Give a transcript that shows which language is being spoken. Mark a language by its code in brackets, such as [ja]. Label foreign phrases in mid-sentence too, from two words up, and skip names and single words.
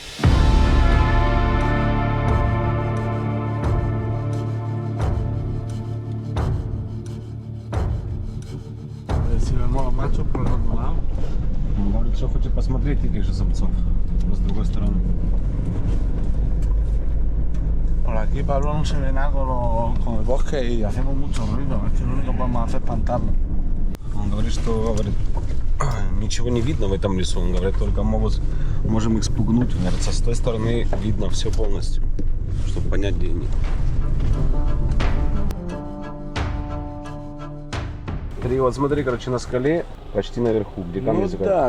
[ru] Он говорит, что хочет посмотреть таких же самцов, но с другой стороны. [es] Por aquí, Pablo, no se ve nada con el bosque y hacemos mucho ruido. Es que lo único que podemos hacer es espantarlo. [ru] Он говорит, что ничего не видно в этом лесу. Он говорит, только можем их спугнуть. Он говорит, с той стороны видно все полностью, чтобы понять, где они. Вот смотри, короче, на скале, почти наверху, где камни закатывают.